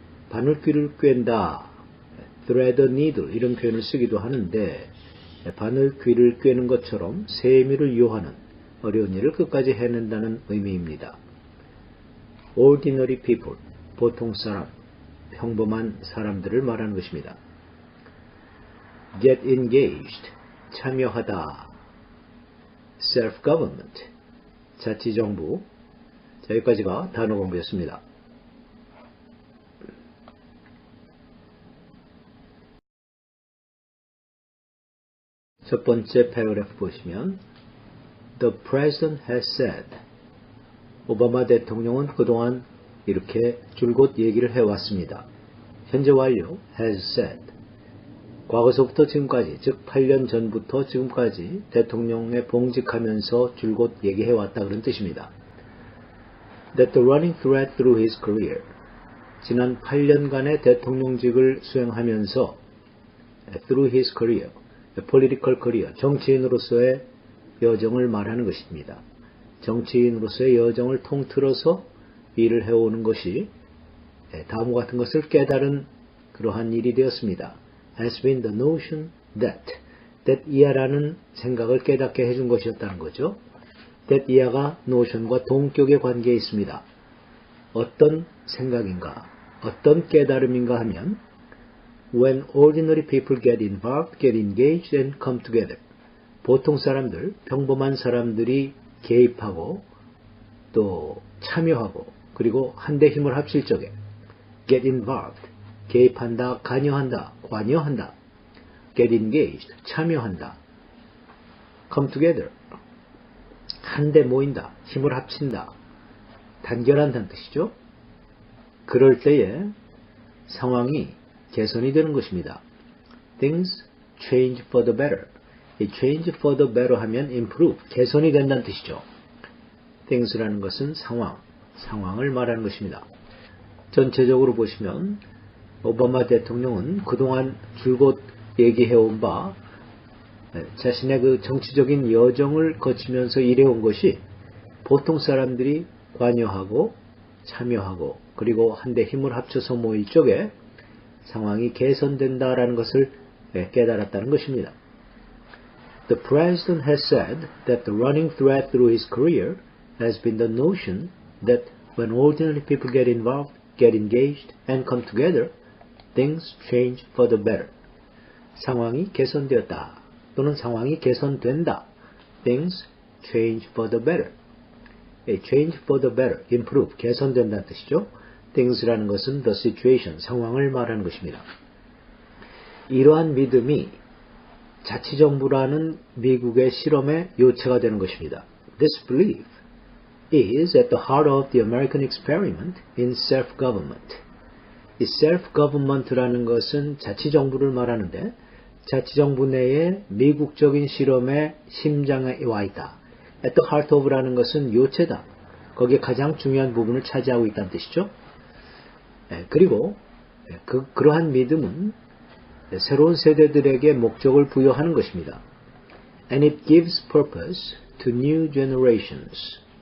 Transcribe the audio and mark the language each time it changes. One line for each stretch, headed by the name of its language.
Korean: 바늘귀를 꿰다,
English: thread a needle
Korean: 이런 표현을 쓰기도 하는데 바늘귀를 꿰는 것처럼 세미를 요하는 어려운 일을 끝까지 해낸다는 의미입니다.
English: Ordinary people,
Korean: 보통 사람, 평범한 사람들을 말하는 것입니다.
English: Get engaged,
Korean: 참여하다. Self-government, 자치정부. 자, 여기까지가 단어 공부였습니다. 첫 번째 패러그래프 보시면
English: The President has said,
Korean: 오바마 대통령은 그동안 이렇게 줄곧 얘기를 해왔습니다. 현재 완료
English: has said,
Korean: 과거서부터 지금까지, 즉 8년 전부터 지금까지 대통령에 봉직하면서 줄곧 얘기해왔다 그런 뜻입니다.
English: That the running thread through his career,
Korean: 지난 8년간의 대통령직을 수행하면서
English: through his career, political career,
Korean: 정치인으로서의 여정을 말하는 것입니다. 정치인으로서의 여정을 통틀어서 일을 해오는 것이 다음과 같은 것을 깨달은 그러한 일이 되었습니다.
English: has been the notion that
Korean: 이하라는 생각을 깨닫게 해준 것이었다는 거죠. that 이하가 notion과 동격의 관계에 있습니다. 어떤 생각인가, 어떤 깨달음인가 하면
English: when ordinary people get involved, get engaged and come together,
Korean: 보통 사람들, 평범한 사람들이 개입하고 또 참여하고 그리고 한데 힘을 합칠 적에
English: get involved,
Korean: 개입한다, 관여한다,
English: get engaged,
Korean: 참여한다,
English: come together,
Korean: 한데 모인다, 힘을 합친다, 단결한다는 뜻이죠. 그럴 때에 상황이 개선이 되는 것입니다.
English: Things change for the better.
Korean: 이
English: change for the better
Korean: 하면 improve, 개선이 된다는 뜻이죠. things라는 것은 상황을 말하는 것입니다. 전체적으로 보시면 오바마 대통령은 그동안 줄곧 얘기해온 바 자신의 그 정치적인 여정을 거치면서 일해온 것이 보통 사람들이 관여하고 참여하고 그리고 한데 힘을 합쳐서 모일 적에 상황이 개선된다라는 것을 깨달았다는 것입니다.
English: The President has said that the running thread through his career has been the notion that when ordinary people get involved, get engaged, and come together, things change for the better.
Korean: 상황이 개선되었다. 또는 상황이 개선된다.
English: Things change for the better. change for the better, improve,
Korean: 개선된다는 뜻이죠. things라는 것은
English: the situation,
Korean: 상황을 말하는 것입니다. 이러한 믿음이 자치정부라는 미국의 실험의 요체가 되는 것입니다.
English: This belief is at the heart of the American experiment in self-government.
Korean: 이 self-government라는 것은 자치정부를 말하는데 자치정부 내에 미국적인 실험의 심장에 와 있다.
English: At the heart of
Korean: 라는 것은 요체다. 거기에 가장 중요한 부분을 차지하고 있다는 뜻이죠. 그리고 그러한 믿음은 새로운 세대들에게 목적을 부여하는 것입니다.
English: And it gives purpose to new generations.